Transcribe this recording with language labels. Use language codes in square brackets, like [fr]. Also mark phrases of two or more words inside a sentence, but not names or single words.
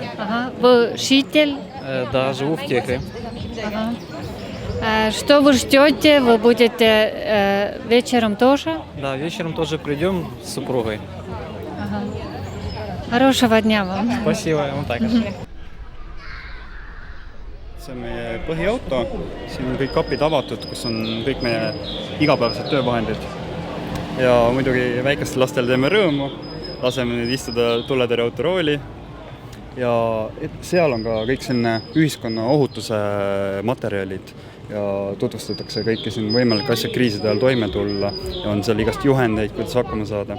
[ru] Ага. Вы житель? Да, живу в Кехре. Ага. Что вы ждете? Вы будете вечером тоже? Да, вечером тоже придем с супругой. Ага. Хорошего дня вам. Спасибо, [uk] вам також. [et] See on meie põhiauto, siin on kõik kapid avatud, kus on kõik meie igapäevased töövahendid. Ja muidugi väikestel lastel teeme rõõmu, laseme nüüd istuda tuletõrjeauto rooli. Ja seal on ka kõik selline ühiskonna ohutuse materjalid ja tutvustatakse kõiki siin võimalik asja kriiside ajal toime tulla ja on seal igast juhendeid, kuidas hakkama saada.